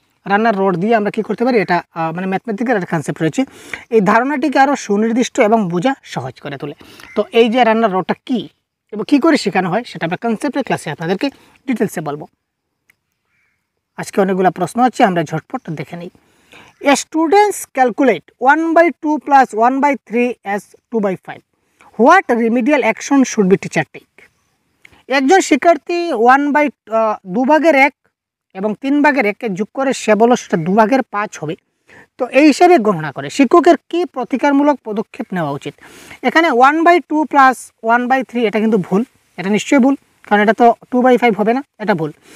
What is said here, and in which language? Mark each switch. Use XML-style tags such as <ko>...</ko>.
<bn>রান্নার রড দিয়ে আমরা কী করতে পারি? এটা মানে ম্যাথমেটিক্যাল একটা কনসেপ্ট রয়েছে। এই ধারণাটিকে আরও সুনির্দিষ্ট এবং বোঝা সহজ করে তোলে। তো এই যে রান্নার রডটা কী এবং কী করে শেখানো হয়, সেটা আমরা কনসেপ্টের ক্লাসে আপনাদেরকে ডিটেলসে বলবো। আজকে অনেকগুলো প্রশ্ন আছে, আমরা ঝটপট দেখে নিই।</bn> <en>A students calculate 1/2 plus 1/3 as 2/5. What remedial action should be teacher take?</en> <bn>একজন শিক্ষার্থী 2 ভাগের 1 এবং 3 ভাগের 1কে যোগ করে সে বলো সেটা 2 ভাগের 5 হবে। তো এই হিসাবে গণনা করে শিক্ষকের কী প্রতিকারমূলক পদক্ষেপ নেওয়া উচিত? এখানে 1/2 প্লাস 1/3 এটা কিন্তু ভুল, এটা নিশ্চয়ই ভুল, কারণ এটা তো 2/5 হবে না, এটা ভুল।</bn>